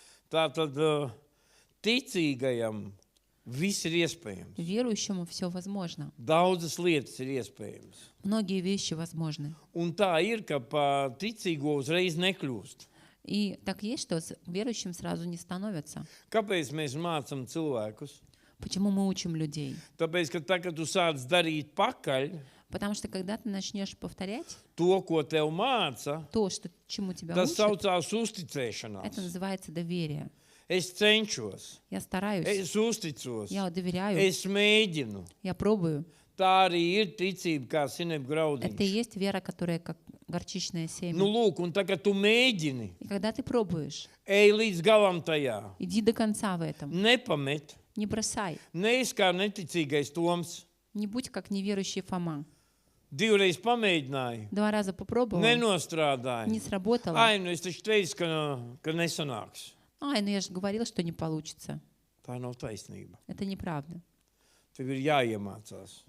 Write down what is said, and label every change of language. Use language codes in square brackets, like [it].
[lv] Tātad ticīgajam viss ir iespējams. [ru] Верующему все возможно. [lv] Daudzas lietas ir iespējams. [ru] Многие вещи возможны. [lv] Un tā ir, ka pa ticīgo uzreiz nekļūst. [ru] И так есть, что с верующим сразу не становятся. [lv] Kāpēc mēs mācām cilvēkus? [ru] Почему мы учим людей? [lv] Tāpēc, ka tā, kad tu sāc darīt pakaļ [ru] Потому что когда ты начнешь повторять [lv] to, ko tev māca, [ru] то, что, чему тебя [lv] tas [ru] учат, [lv] saucās [ru] это [lv] uzticēšanās. [ru] называется доверие. [lv] Es cenšos, [ru] Я стараюсь, [lv] es uzticos, [ru] я доверяю, [lv] es mēģinu. [ru] я пробую. [lv] Tā arī ir ticība kā sinep [ru] Это и [lv] graudiņš. [ru] есть вера, которая как горчичное семя. [lv] Nu, lūk, un tā, kad tu mēģini, [ru] И когда ты пробуешь, [lv] ej līdz galam tajā, [ru] иди до конца в этом. [lv] nepamet, [ru] Не бросай. [lv] neesi kā neticīgais Toms. [ru] Не будь как неверующий Фома. [lv] Divreiz pamēģināji, [ru] 2 раза попробовал, [lv] nenostrādāji. [ru] не сработало. [lv] Ai, nu es taču teicu, ka nesanāks. [ru] Ай, ну я же говорила, что не получится. [lv] Tā nav taisnība. [ru] Это неправда. [lv] Tev ir jāiemācās.